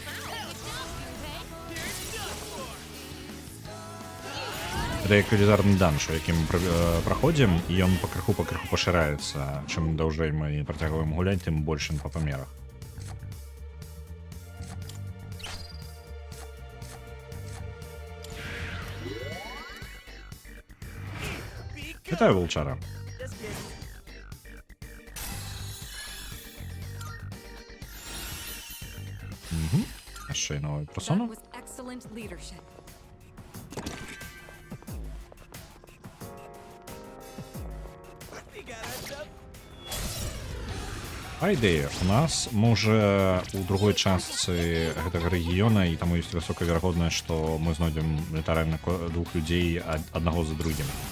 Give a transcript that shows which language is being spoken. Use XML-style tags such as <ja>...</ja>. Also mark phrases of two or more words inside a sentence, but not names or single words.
<be>Гэта як велізарны данж, у якім праходзім, і ён пакрыху пашыраецца. Чым даўжэй мы працягваем гуляць, тым больш ён па памерах. Вітаю, Волчара.</be> <uk>Ще й новий персона.</uk> <en>excellent leadership.</en> <be>Па ідэі, у нас можа у другой частцы гэтага рэгіёна і таму ёсць высокая верагоднасць, што мы знойдзем літаральна двух людзей аднаго за другім.</be>